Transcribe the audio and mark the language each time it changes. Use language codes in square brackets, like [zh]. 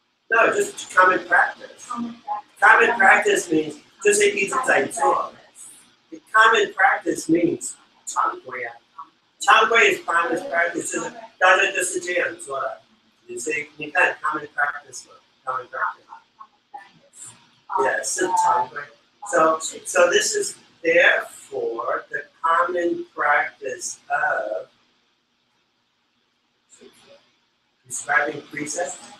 [en] No, just common practice. Common practice means [zh] 就是一直在做。 [en] Common practice means [zh] 常规啊。常规 [en] is common practice， [zh] 就是大家就是这样做的。你看 common practice 嘛 ，common practice。 [en] Yeah， [zh] 是常规。 [en] So this is therefore the common practice of prescribing precepts.